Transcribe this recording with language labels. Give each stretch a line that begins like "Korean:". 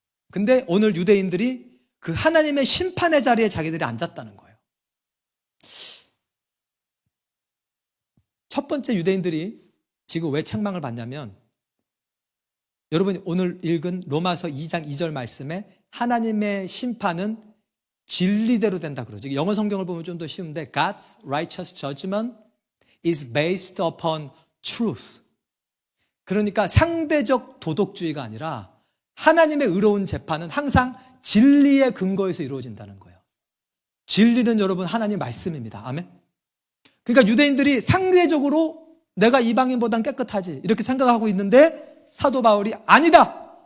Korean: 근데 오늘 유대인들이 그 하나님의 심판의 자리에 자기들이 앉았다는 거예요. 첫 번째, 유대인들이 지금 왜 책망을 받냐면, 여러분이 오늘 읽은 로마서 2장 2절 말씀에 하나님의 심판은 진리대로 된다 그러죠. 영어 성경을 보면 좀 더 쉬운데
English: God's righteous judgment is based upon truth.
Korean: 그러니까 상대적 도덕주의가 아니라 하나님의 의로운 재판은 항상 진리의 근거에서 이루어진다는 거예요. 진리는 여러분 하나님 말씀입니다. 아멘. 그러니까 유대인들이 상대적으로 내가 이방인보단 깨끗하지 이렇게 생각하고 있는데 사도 바울이 아니다.